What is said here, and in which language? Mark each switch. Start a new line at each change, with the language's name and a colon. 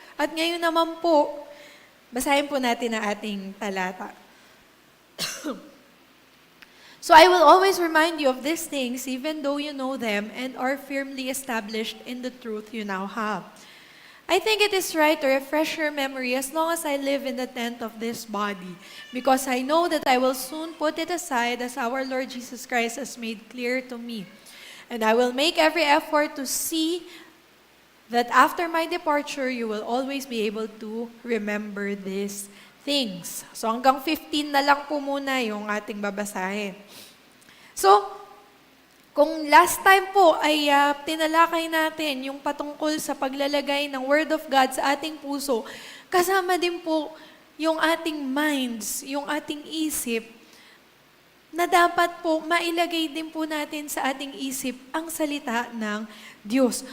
Filipino: At ngayon naman po, basahin po natin ang ating talata.
English: So I will always remind you of these things, even though you know them and are firmly established in the truth you now have. I think it is right to refresh your memory as long as I live in the tent of this body, because I know that I will soon put it aside as our Lord Jesus Christ has made clear to me. And I will make every effort to see that after my departure, you will always be able to remember these things.
Filipino: So hanggang 15 na lang po muna yung ating babasahin. So, kung last time po ay tinalakay natin yung patungkol sa paglalagay ng Word of God sa ating puso, kasama din po yung ating minds, yung ating isip, na dapat po mailagay din po natin sa ating isip ang salita ng Diyos.